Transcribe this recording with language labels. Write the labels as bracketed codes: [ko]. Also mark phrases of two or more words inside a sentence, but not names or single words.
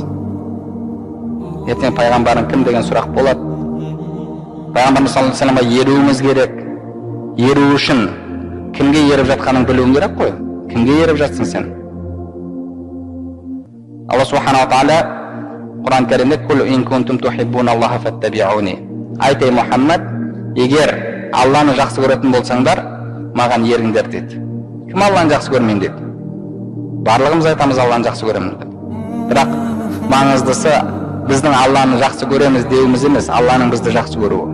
[kk] Ертең пайғамбарың кім деген сұрақ болады. Пайғамбарымыз [ar] صلى الله عليه وسلم [kk] еруіміз керек. Еру үшін кімге еріп жатқанын білуің керек қой. Кімге еріп жатсың сен? [ar] Алла سبحانه وتعالى [kk] Құран кәрімде [ar] «قل إن كنتم تحبون الله فاتبعوني». [kk] Айт, ей Мұхаммад, егер Алланы жақсы көретін болсаңдар, маған еріңдер деді. Кім Алланы жақсы көрмейді деді? Барлығымыз айтамыз Алланы жақсы көремін деп. Бірақ маңыздысы біздің Алланы жақсы көреміз деуіміз емес, Алланың бізді жақсы көруі.